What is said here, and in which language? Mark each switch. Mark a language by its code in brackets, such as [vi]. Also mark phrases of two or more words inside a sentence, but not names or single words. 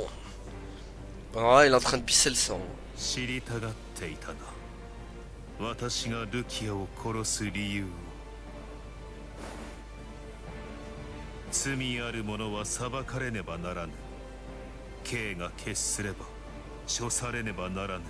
[fr] Ah, il est en train de pisser le sang. [ja] 知りたがっていたな。私がルキアを殺す理由を。罪ある者は裁かれねばならぬ。刑が決すれば処されねばならぬ。